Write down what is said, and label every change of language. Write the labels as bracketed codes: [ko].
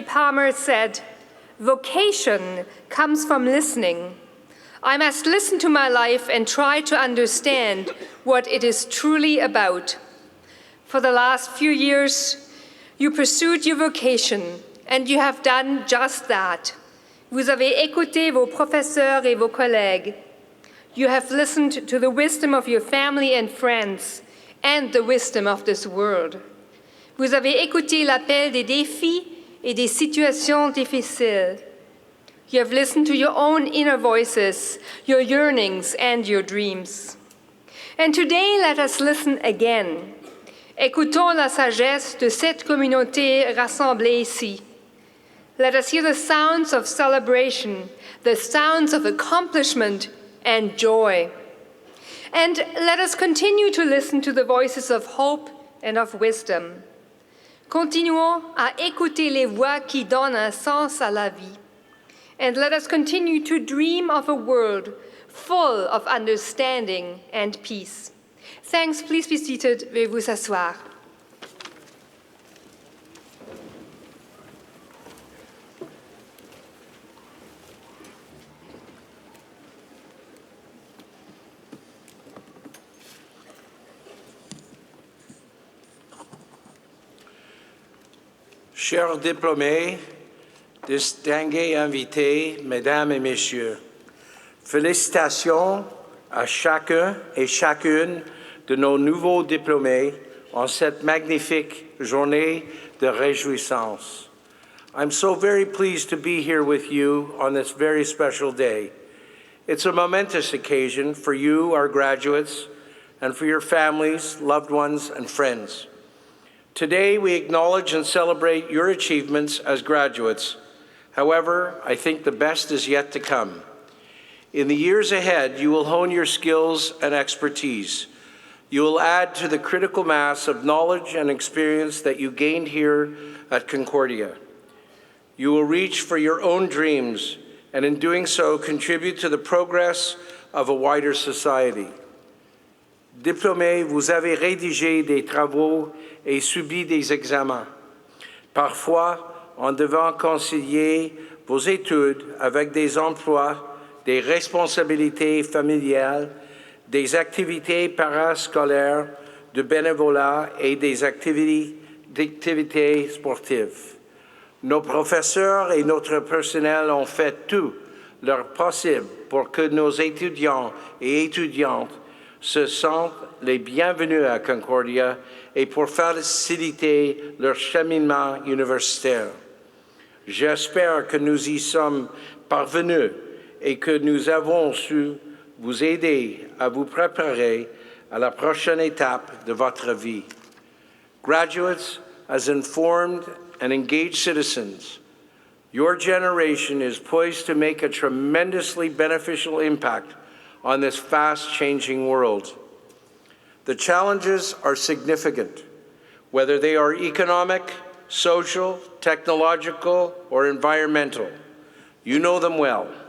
[en] Palmer said, "Vocation comes from listening. I must listen to my life and try to understand what it is truly about." For the last few years, you pursued your vocation, and you have done just that. [fr] Vous avez écouté vos professeurs et vos collègues. [en] You have listened to the wisdom of your family and friends and the wisdom of this world. [fr] Vous avez écouté l'appel des défis et des situations difficiles. [en] You have listened to your own inner voices, your yearnings, and your dreams. And today, let us listen again. [fr] Écoutons la sagesse de cette communauté rassemblée ici. [en] Let us hear the sounds of celebration, the sounds of accomplishment and joy. And let us continue to listen to the voices of hope and of wisdom. [fr] Continuons à écouter les voix qui donnent un sens à la vie. [en] And let us continue to dream of a world full of understanding and peace. Thanks. Please be seated. [fr] Veuillez vous asseoir. Chers diplômés, distingués invités, mesdames et messieurs, félicitations à chacun et chacune de nos nouveaux diplômés en cette magnifique journée de réjouissance. [en] I'm so very pleased to be here with you on this very special day. It's a momentous occasion for you, our graduates, and for your families, loved ones, and friends. Today, we acknowledge and celebrate your achievements as graduates. However, I think the best is yet to come. In the years ahead, you will hone your skills and expertise. You will add to the critical mass of knowledge and experience that you gained here at Concordia. You will reach for your own dreams and in doing so, contribute to the progress of a wider society. [fr] Diplômés, vous avez rédigé des travaux et subi des examens, parfois en devant concilier vos études avec des emplois, des responsabilités familiales, des activités parascolaires, de bénévolat et des activités sportives. Nos professeurs et notre personnel ont fait tout leur possible pour que nos étudiants et étudiantes se sentent les bienvenus à Concordia et pour faciliter leur cheminement universitaire. J'espère que nous y sommes parvenus et que nous avons su vous aider à vous préparer à la prochaine étape de votre vie. [en] Graduates, as informed and engaged citizens, your generation is poised to make a tremendously beneficial impact on this fast-changing world. The challenges are significant, whether they are economic, social, technological, or environmental. You know them well.